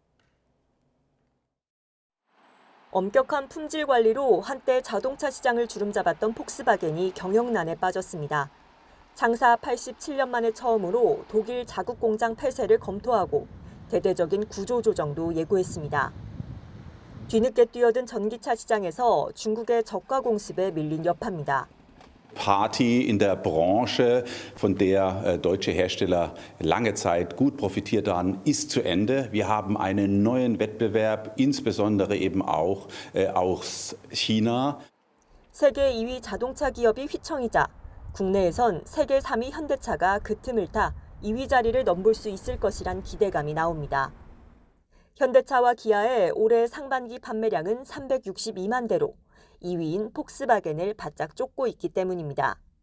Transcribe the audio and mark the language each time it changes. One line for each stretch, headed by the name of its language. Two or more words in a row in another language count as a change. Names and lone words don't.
Korean: 엄격한 품질 관리로 한때 자동차 시장을 주름잡았던 폭스바겐이 경영난에 빠졌습니다. 창사 87년 만에 처음으로 독일 자국 공장 폐쇄를 검토하고 대대적인 구조조정도 예고했습니다. 뒤늦게 뛰어든 전기차 시장에서 중국의 저가 공습에 밀린 여파입니다.
German: Party in der Branche, von der deutsche Hersteller lange Zeit gut profitiert haben, ist zu Ende. Wir haben einen neuen Wettbewerb, insbesondere eben auch aus China.
Korean: 세계 2위 자동차 기업이 휘청이자 국내에선 세계 3위 현대차가 그 틈을 타 2위 자리를 넘볼 수 있을 것이란 기대감이 나옵니다. 현대차와 기아의 올해 상반기 판매량은 362만 대로 2위인 폭스바겐을 바짝 쫓고 있기 때문입니다.